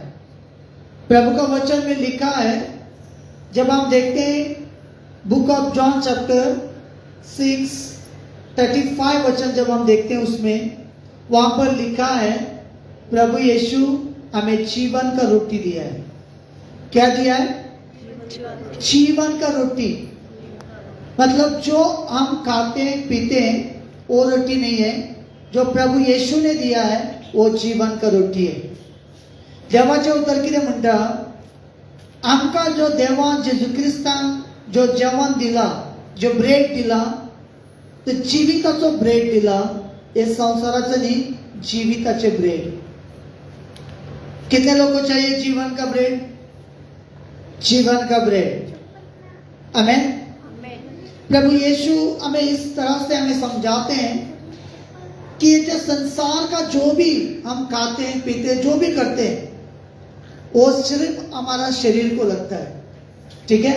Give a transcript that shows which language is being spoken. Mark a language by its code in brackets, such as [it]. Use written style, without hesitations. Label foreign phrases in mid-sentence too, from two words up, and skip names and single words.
[hi] प्रभु का वचन में लिखा है, जब हम देखते हैं बुक ऑफ जॉन चैप्टर 6:35 वचन जब हम देखते हैं उसमें वहां पर लिखा है प्रभु यीशु हमें जीवन का रोटी दिया है। क्या दिया है? जीवन का रोटी। मतलब जो हम खाते हैं पीते हैं वो रोटी नहीं है, जो प्रभु यीशु ने दिया है वो जीवन का रोटी है। [kok] देवाचे उतर कितें म्हणटा, आमकां जो देवान जेजू क्रिस्तान जो जेवण दिला, जो ब्रेड दिला, तो जीविताचो ब्रेड दिला। हे संसाराचं न्ही, जीविताचे ब्रेड। [hi] कितने लोगों को चाहिए जीवन का ब्रेड? जीवन का ब्रेड, आमेन। प्रभु यीशु हमें इस तरह से हमें समझाते हैं कि ये जो संसार का जो भी हम खाते हैं पीते हैं, जो भी करते हैं, वो सिर्फ हमारा शरीर को लगता है, ठीक है।